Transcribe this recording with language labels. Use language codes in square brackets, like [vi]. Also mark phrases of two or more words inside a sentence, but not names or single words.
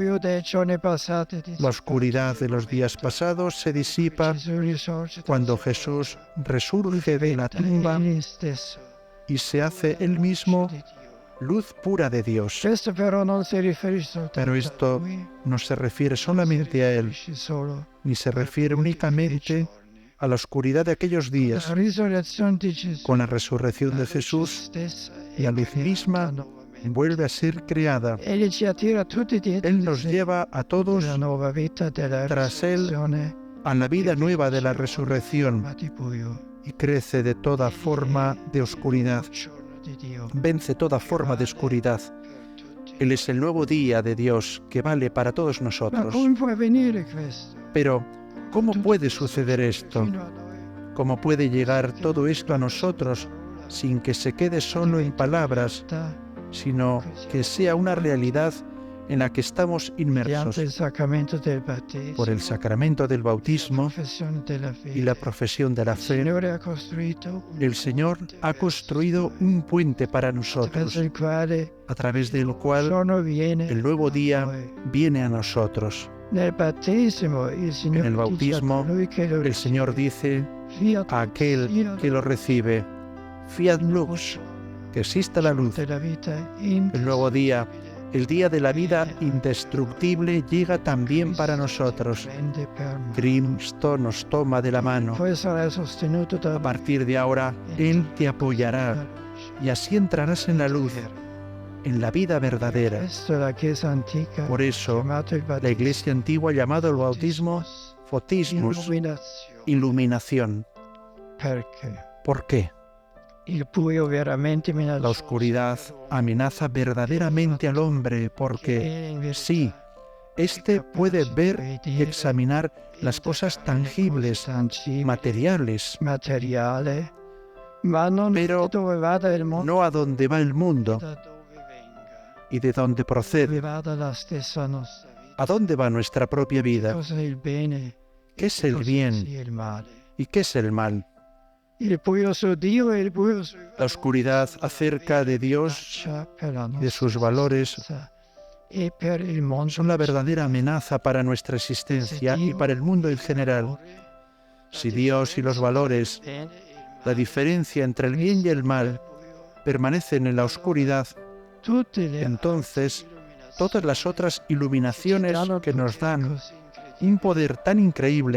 [es] La oscuridad de los días pasados se disipa cuando Jesús resurge de la tumba y se hace él mismo luz pura de Dios. Pero esto no se refiere solamente a Él, ni se refiere únicamente a la oscuridad de aquellos días, [it] La risurrezione di Gesù, [es] con la resurrección de Jesús, [it] stessa [es] la luz misma vuelve a ser creada. [it] Egli ci attira tutti dietro [es] Él [it] di [es] nos [it] sé [es] lleva a todos [it] la nuova vita della [es] tras él [it] risurrezione, [es] a la vida nueva de la resurrección [it] ma di buio. [es] y crece de toda forma de oscuridad. [it] Giorno di Dio [es] Vence toda forma de oscuridad. [it] per tutti. [es] Él es el nuevo día de Dios que vale para todos [it] Ma [es] nosotros. [it] come può avvenire questo? [es] Pero, ¿cómo puede suceder esto? [it] Fino a noi, [es] ¿Cómo puede llegar todo esto a nosotros sin que se quede solo en palabras, sino que sea una realidad en la que estamos [it] mediante [es] inmersos [it] il sacramento del battesimo, [es] por el sacramento del bautismo [it] professione della fede? [es] y la profesión de la [it] Il [es] fe? [it] Signore ha costruito un [es] El Señor ha construido un puente para [it] attraverso [es] nosotros, [it] il quale [es] a través del [it] il [es] cual [it] giorno viene [es] el nuevo día [it] a noi. [es] viene a nosotros. [it] Nel battesimo il Signore [es] En el bautismo, [it] dice a colui che lo [es] El Señor dice [it] fiat [es] a aquel que lo recibe: [la] Fiat lux, [es] que exista la luz. [it] della vita [es] El nuevo día, el día de la vida indestructible, llega también para nosotros. [it] prende per mano. [es] Cristo nos toma de la mano. [it] Poi sarai sostenuto da [es] A partir de ahora, Él te apoyará y así entrarás en la luz, en la vida verdadera. [it] Questo è la Chiesa antica, [es] Por eso, [it] chiamato il [es] la [it] battesimo, [es] Iglesia antigua ha llamado el bautismo fotismus, [it] illuminazione. [es] iluminación. [it] Perché [es] ¿Por qué? [it] il buio veramente [es] La [it] minaccioso [es] oscuridad amenaza verdaderamente al hombre porque, [it] che in verità [es] sí, éste puede ver y examinar las cosas tangibles, [it] tangibili, [es] materiales, [it] materiale, ma non [es] Pero [it] dove vada il mondo, [es] no a donde va el mundo [it] da dove venga, [es] y de dónde [it] dove [es] procede. [it] vada la stessa nostra vita. [es] ¿A dónde va nuestra propia vida? [it] Cosa è il bene? [es] ¿Qué es el [it] cosa [es] bien [it] sia il male? [es] y qué es el mal? [it] Il buio su Dio e il buio sui [es] La oscuridad acerca de Dios y de sus valores [it] e per il mondo [es] son la verdadera amenaza para nuestra existencia y para el mundo en general. Si Dios y los valores, la diferencia entre el bien y el mal, permanecen en la oscuridad, entonces todas las otras iluminaciones que nos dan un poder tan increíble